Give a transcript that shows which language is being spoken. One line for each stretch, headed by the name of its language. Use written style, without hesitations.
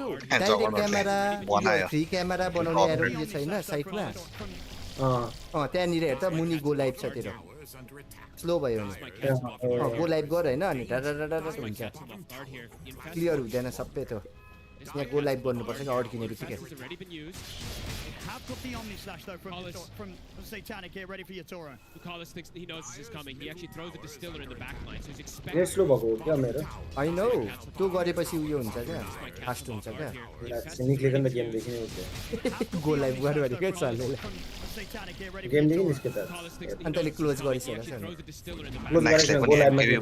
Nepali: Direct camera free camera बनाउने arrow यो छैन साइडमा त्यहाँनिर हेर त मुनि गो लाइभ छ तेरो स्लो भयो भने गो लाइभ गर होइन अनि डाडा हुन्छ क्लियर हुँदैन सबै त्यो यहाँ गो लाइभ गर्नुपर्छ कि अड्किने बित्तिकै
English: Have got the Omni Slash though from Satanic here, ready for your Tora. Bukalis thinks he knows this is coming. He actually throws the distiller in the back line, so he's expecting.
Nepali: Slow भएको क्या मेरो
English: I know
Nepali: त्यो गरेपछि उयो हुन्छ क्या fast हुन्छ क्या निक्लेको नि त गेम देखि नै हुन्छ गो लाइभ गर्यो भने के चल्ने गेम देखि निस्के त अनि तैँले क्लोज गरिसकेको छ नि क्लोज गरेको गो लाइभमा क्लिक